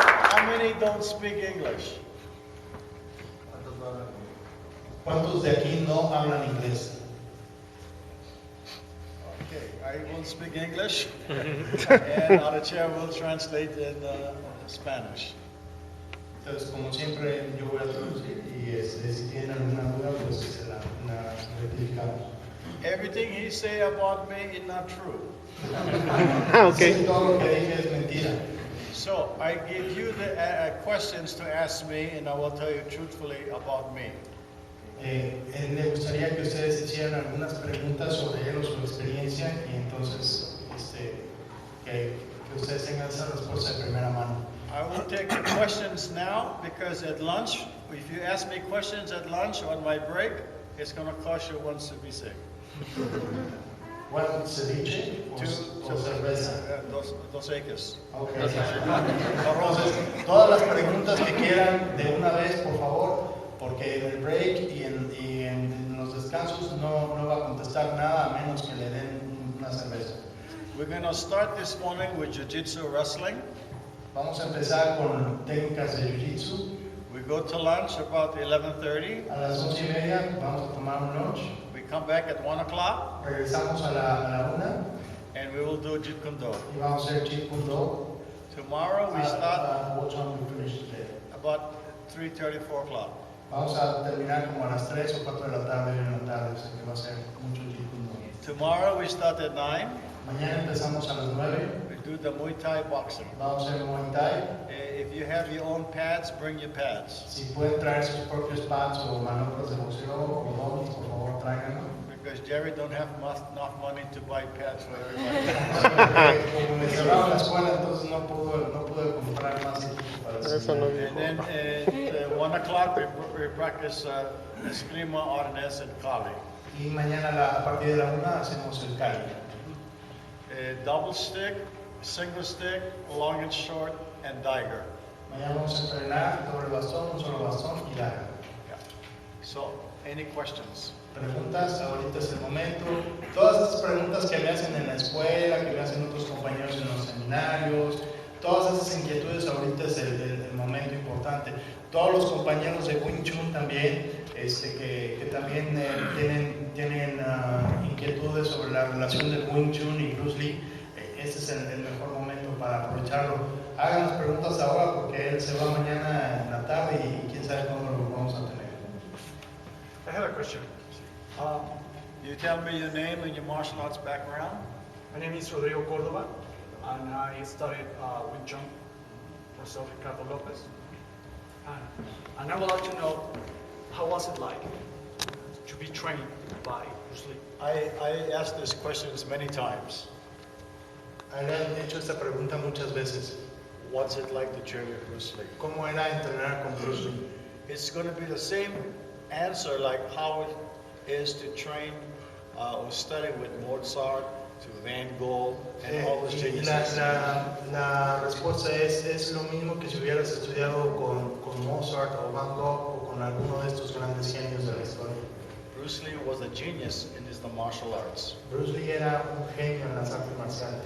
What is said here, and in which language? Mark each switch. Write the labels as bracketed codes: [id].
[en] How many don't speak English? [es] ¿Cuántos de aquí no hablan inglés? [en] Okay, I will speak English, and our chair will translate in Spanish. [es] Entonces, como siempre, yo voy a traducir y si tienen alguna duda, pues se la rectificamos. [en] Everything he say about me is not true. Okay. [es] Todo lo que dije es mentira. [en] So I give you the questions to ask me, and I will tell you truthfully about me. [es] Me gustaría que ustedes hicieran algunas preguntas sobre él o su experiencia y entonces que ustedes tengan esa respuesta de primera mano. [en] I will take the questions now because at lunch, if you ask me questions at lunch on my break, it's going to cost you one ceviche. One ceviche [es] o cerveza? Dos X. [en] Okay. [es] Entonces, todas las preguntas que quieran de una vez, por favor, porque en el break y en los descansos no va a contestar nada a menos que le den una cerveza. [en] We're going to start this morning with Jiu-Jitsu wrestling. [es] Vamos a empezar con técnicas de Jiu-Jitsu. [en] We go to lunch about 11:30. [es] A las 11:30 vamos a tomar un lunch. [en] We come back at 1 o'clock. [es] Regresamos a la 1. [en] And we will do Jeet Kune Do. [es] Y vamos a hacer Jeet Kune Do. [en] Tomorrow we start what time we finish today? about 3:30, 4 o'clock. [es] Vamos a terminar como a las 3 o 4 de la tarde, o sea que va a ser mucho Jeet Kune Do. [en] Tomorrow we start at 9. [es] Mañana empezamos a las 9. [en] We do the Muay Thai boxing. [es] Vamos a hacer Muay Thai. [en] If you have your own pads, bring your pads. [es] Si pueden traer sus propios pads o maniobras de boxeo o domis, por favor tráiganlo. [en] Because Jerry don't have enough money to buy pads for everybody. [es] Como me cerraron la escuela, entonces no pude comprar más equipo para eso. [en] And then at 1 o'clock we practice Eskrima, Arnes, and Kali. [es] Y mañana a partir de la 1 hacemos el Kali. [en] Double stick, single stick, long and short, and Dagger. [es] Mañana vamos a entrenar doble bastón, un solo bastón y Dagger. [en] Yeah. So, any questions? [es] Preguntas, ahorita es el momento. Todas esas preguntas que me hacen en la escuela, que me hacen otros compañeros en los seminarios, todas esas inquietudes, ahorita es el momento importante. Todos los compañeros de Wing Chun también, que también tienen inquietudes sobre la relación del Wing Chun y Bruce Lee, este es el mejor momento para aprovecharlo. Hagan las preguntas ahora porque él se va mañana en la tarde y quién sabe cuándo lo vamos a tener. [en] I have a question. You tell me your name and your martial arts background. My name is Rodrigo Cordova, and I studied with John myself, Ricardo Lopez. And I would like to know, how was it like to be trained by Bruce Lee? I asked this questions many times. [es] A él le han hecho esta pregunta muchas veces. [en] What's it like to train with Bruce Lee? [es] ¿Cómo era entrenar con Bruce Lee? [en] It's going to be the same answer like how it is to train or study with Mozart, to Van Gogh, and all those geniuses. [es] La respuesta es lo mismo que si hubieras estudiado con Mozart o Van Gogh o con alguno de estos grandes genios de la historia. [en] Bruce Lee was a genius in the martial arts. [es] Bruce Lee era un genio en las artes marciales.